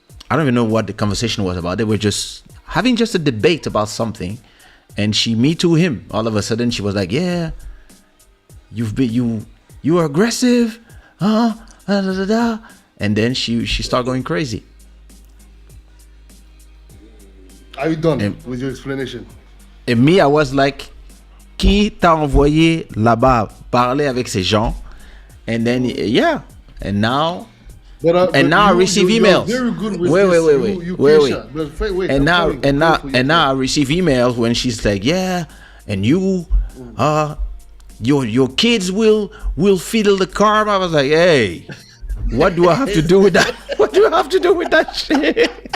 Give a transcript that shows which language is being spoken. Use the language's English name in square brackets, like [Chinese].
[English] I don't even know what the conversation was about. They were just having a debate about something, and she me too him. All of a sudden, she was like, "Yeah, you are aggressive, da, da, da, da." And then she started going crazy. Are you done with your explanation? And me, I was like, [French] "Qui t'a envoyé là-bas parler avec ces gens?" [English] And then and now. But now I receive emails. Wait. And now I receive emails when she's like, "Yeah, and your kids will fiddle the car." I was like, "Hey, what do I have to do with that? What do I have to do with that shit?